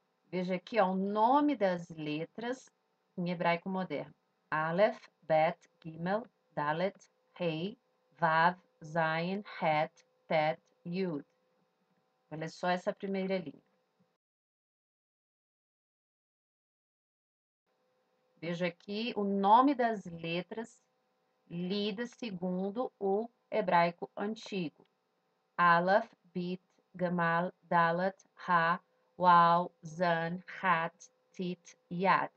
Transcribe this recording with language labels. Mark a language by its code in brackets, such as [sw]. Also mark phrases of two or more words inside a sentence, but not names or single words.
[pt] Veja aqui, ó, o nome das letras em hebraico moderno. Aleph, Bet, Gimel, Dalet, Rei, Vav, Zayin, Het, Tet, Yud. Olha só essa primeira linha. Veja aqui o nome das letras lidas segundo o hebraico antigo. Aleph, Bet, Gamal, Dalet, Ha, Waw, Zan, Hat, Tit, Yad.